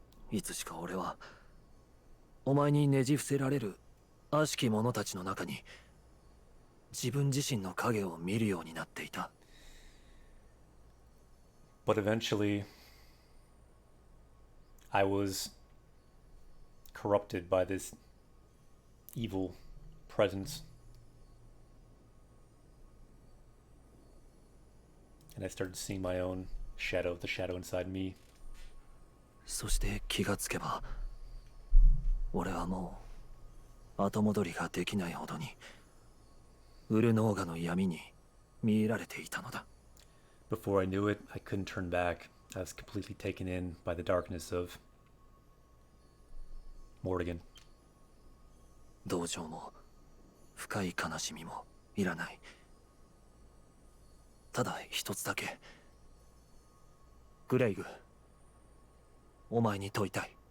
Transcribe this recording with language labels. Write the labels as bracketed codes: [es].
[ja] いつしか俺はお前にねじ伏せられる悪しき者たちの中に自分自身の影を見るようになっていた。 [en] But eventually, I was corrupted by this evil presence. And I started seeing my own shadow, the shadow inside me. [ja] そして気がつけば、俺はもう後戻りができないほどにウルノーガの闇に見入られていたのだ。 [en] Before I knew it, I couldn't turn back. I was completely taken in by the darkness of Morrigan. [ja] 同情も深い悲しみもいらない。ただ一つだけ、グレイグ、お前に問いたい。